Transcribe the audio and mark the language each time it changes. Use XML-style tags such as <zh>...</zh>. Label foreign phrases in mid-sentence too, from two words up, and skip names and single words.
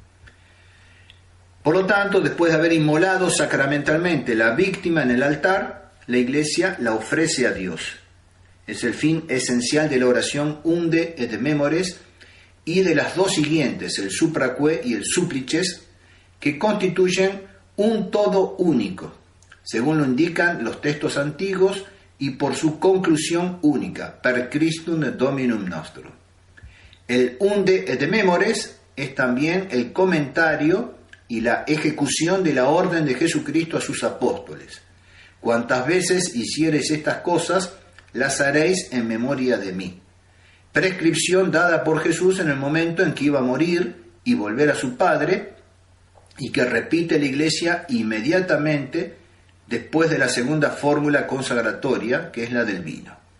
<es>Por lo tanto, después de haber inmolado sacramentalmente la víctima en el altar, la Iglesia la ofrece a Dios. Es el fin esencial de la oración</es> <la>unde et memores</la> <es>y de las dos siguientes, el supraque y el supplices, que constituyen un todo único, según lo indican los textos antiguos y por su conclusión única,</es> <la>per Christum Dominum nostrum.</la> <es>El</es> <la>unde et memores</la> <es>es también el comentario y la ejecución de la orden de Jesucristo a sus apóstoles. Cuantas veces hiciereis estas cosas, las haréis en memoria de mí. Prescripción dada por Jesús en el momento en que iba a morir y volver a su Padre, y que repite la Iglesia inmediatamente después de la segunda fórmula consagratoria, que es la del vino.</es>